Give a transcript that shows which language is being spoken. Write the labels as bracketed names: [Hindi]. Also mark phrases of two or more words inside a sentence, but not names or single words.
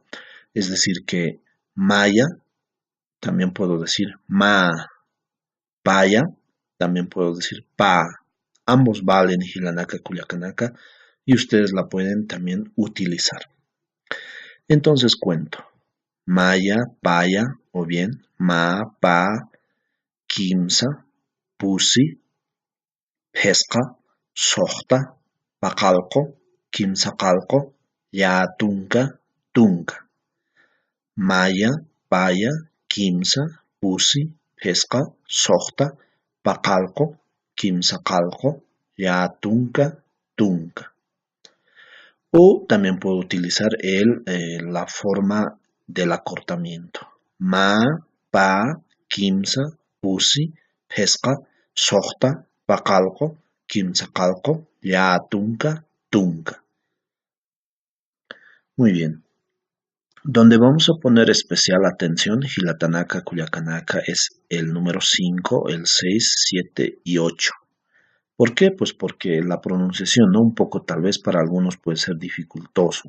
[Spanish] Es decir, que Maya, también puedo decir Ma, Paya, también puedo decir Pa. Ambos valen [Aymara] Hilanaka Culiacanaka [Spanish] y ustedes la pueden también utilizar. Entonces cuento. [Aymara] Maya, Paya, [Spanish] o bien [Aymara] Ma, Pa, Kimsa, Pusi, Pesca, Sohta, Paqalqo, Kimsaqalqo, Yatunka, Tunka. Maya, Paya, Kimsa, Pusi, Pesca, Sohta, Paqalqo, Kimsaqalqo, Yatunka, Tunka. [Spanish] O también puedo utilizar la forma del acortamiento. [Aymara] Ma, Pa, Kimsa, Pusi, Pesca, Sohta, Paqalqo, Kimsaqalqo, Yatunka, Tunka. [Spanish] Muy bien. Donde vamos a poner especial atención, [Aymara] Hilatanaka, Culiacanaka, [Spanish] es el número 5, el 6, 7 y 8. ¿Por qué? Pues porque la pronunciación, ¿no? Un poco tal vez para algunos puede ser dificultoso.